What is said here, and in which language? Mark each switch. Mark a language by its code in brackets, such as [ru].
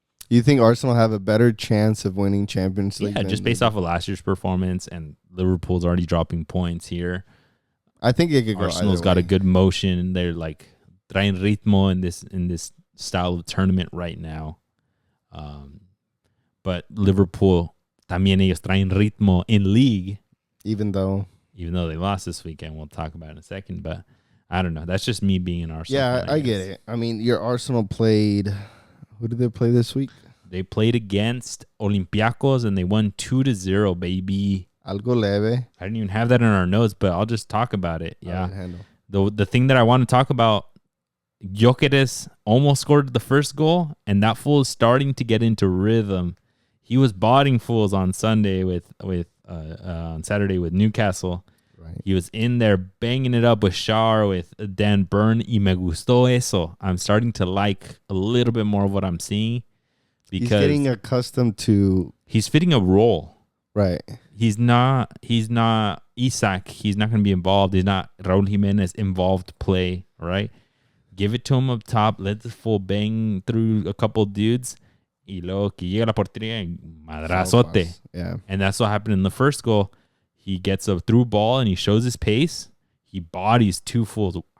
[en] You think Arsenal have a better chance of winning Champions League? Yeah, just based off of last year's performance, and Liverpool's already dropping points here. I think it could go. Arsenal's got a good motion. They're like [es] traen ritmo [en] in this style of tournament right now. But [es] Liverpool también ellos traen ritmo [en] in league. Even though they lost this weekend, we'll talk about it in a second. But I don't know. That's just me being an Arsenal fan, I get it. I mean, your Arsenal played. Who did they play this week? They played against Olympiacos and they won 2-0, baby. [es] Algo leve. [en] I didn't even have that in our notes, but I'll just talk about it. Yeah. The thing that I want to talk about, Gyökeres almost scored the first goal, and that fool is starting to get into rhythm. He was botting fools on Sunday on Saturday with Newcastle. Right. He was in there banging it up with Shaw, with Dan Burn, [es] y me gustó eso. [en] I'm starting to like a little bit more of what I'm seeing because he's getting accustomed to. He's fitting a role. Right. He's not Isak. He's not going to be involved. He's not Raúl Jiménez involved play. Right. Give it to him up top. Let the full bang through a couple dudes. [es] Y luego que llega la portería y madrazote. [en] Yeah. And that's what happened in the first goal. He gets a through ball and he shows his pace. He bodies two fools.